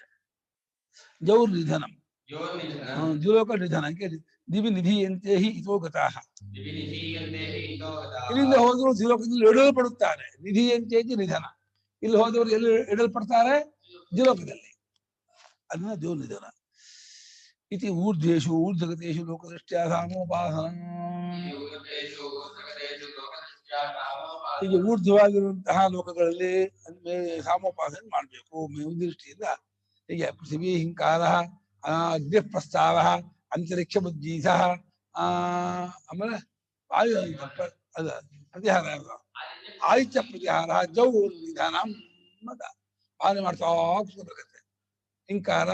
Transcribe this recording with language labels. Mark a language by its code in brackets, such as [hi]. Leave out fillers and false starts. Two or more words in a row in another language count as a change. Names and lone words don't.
[sa] ಜೌರ್ ನಿಧನಂ, ದ್ಯುಲೋಕ ನಿಧನ, ದಿವಿ ನಿಧಿಯಂತೆ ಹಿ ಇತೋ ಗತಾಃ. [kn] ಇಲ್ಲಿಂದ ಹೋದ್ರು ದ್ಯುಲೋಕದಲ್ಲಿ ಇಡಲ್ಪಡುತ್ತಾರೆ. ನಿಧಿಯಂತೆ ನಿಧನ, ಇಲ್ಲಿ ಹೋದವರು ಎಲ್ಲಿ ಇಡಲ್ಪಡ್ತಾರೆ, ದ್ಯುಲೋಕದಲ್ಲಿ. ಅದನ್ನ ದೇವ್ ನಿಧನ. [sa] इति ऊर्ध्वेषु ऊर्ध्वगतेषु लोकदृष्ट्या सामोपासनं [kn] ಹೀಗೆ ಊರ್ಧ್ವವಾಗಿರುವಂತಹ ಲೋಕಗಳಲ್ಲಿ ಸಾಮೋಪಾಸನೆ ಮಾಡಬೇಕು ಮೇಲ್ದೃಷ್ಟಿಯಿಂದ ಹೀಗೆ ಪೃಥ್ವಿ ಹಿಂಕಾರ ಅಗ್ನಿ ಪ್ರಸ್ತಾವ ಅಂತರಿಕ್ಷ ಬುದ್ಧೀಸ ಆಮೇಲೆ ವಾಯು ಅದ ಪ್ರತಿಹಾರ ಆದಿತ್ಯ ಪ್ರತಿಹಾರ ಜೌ ನಿಧಾನ ಭಾವನೆ ಮಾಡ್ತಾ ಕೂತ್ಕೋಬೇಕಂತೆ ಹಿಂಕಾರ